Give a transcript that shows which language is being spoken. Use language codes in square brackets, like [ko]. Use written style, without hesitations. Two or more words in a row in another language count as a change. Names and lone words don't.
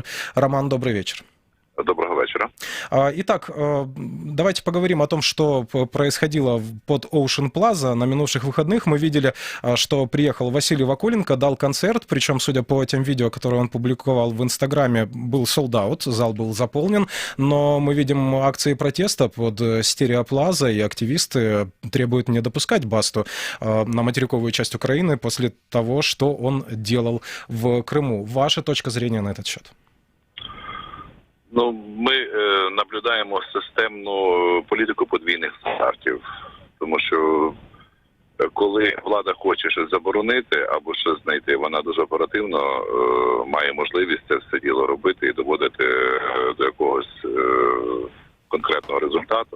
[ru] Роман, добрый вечер. Доброго вечера. Итак, давайте поговорим о том, что происходило под Ocean Plaza. На минувших выходных мы видели, что приехал Василий Вакуленко, дал концерт, причем, судя по тем видео, которые он публиковал в Инстаграме, был sold-out, зал был заполнен, но мы видим акции протеста под Стереоплаза, и активисты требуют не допускать Басту на материковую часть Украины после того, что он делал в Крыму. Ваша точка зрения на этот счет? [uk] Ну, ми наблюдаємо системну політику подвійних стандартів, тому що коли влада хоче щось заборонити або щось знайти, вона дуже оперативно має можливість це все діло робити і доводити до якогось конкретного результату.